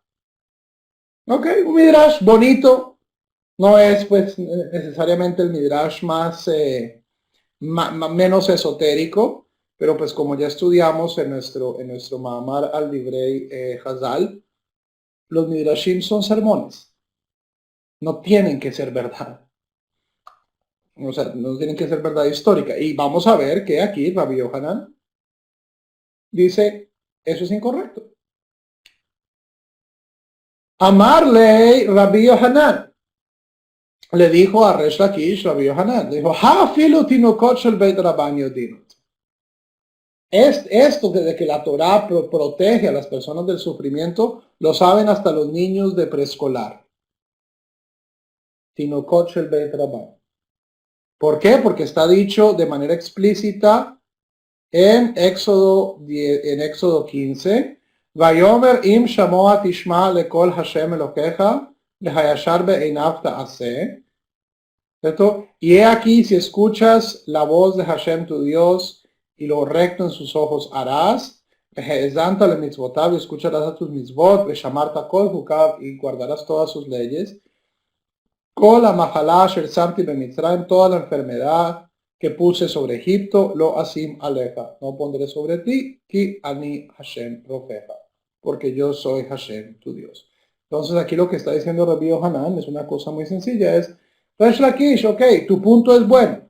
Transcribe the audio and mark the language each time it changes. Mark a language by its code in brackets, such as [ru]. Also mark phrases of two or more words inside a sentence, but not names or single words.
[es] Ok, un midrash bonito, no es pues necesariamente el midrash menos esotérico, pero pues como ya estudiamos en nuestro Mahamar al Librei Hazal, los midrashim son sermones, no tienen que ser verdad, o sea, no tienen que ser verdad histórica. Y vamos a ver que aquí Rabbi Yohanan dice, eso es incorrecto. Amarle Rabbi Yohanan, le dijo a Resh Lakish, Rabbi Yohanan, le dijo, [he] הא אפילו תינוקות של בית רבן יודעין. [es] Esto de que la Torah protege a las personas del sufrimiento, lo saben hasta los niños de preescolar. [he] תינוקות של בית רבן. [es] ¿Por qué? Porque está dicho de manera explícita en Éxodo 15. [he] ויאמר אם שמוע תשמע לקול השם אלוקיך והישר בעיניו תעשה. [es] Y he aquí, si escuchas la voz de Hashem tu Dios y lo recto en sus ojos harás, [he] למצוותיו, [es] y escucharás a tus mitzvot, [he] שמרת כל חקיו, [es] y guardarás todas sus leyes. [he] כל המחלה אשר שמתי במצרים, [es] toda la enfermedad que puse sobre Egipto, [he] לא אשים עליך, [es] no pondré sobre ti, [he] כי אני השם רופאך, [es] porque yo soy Hashem tu Dios. Entonces aquí lo que está diciendo Rabbi Yohanan es una cosa muy sencilla, es Resh Lakish, ok, tu punto es bueno.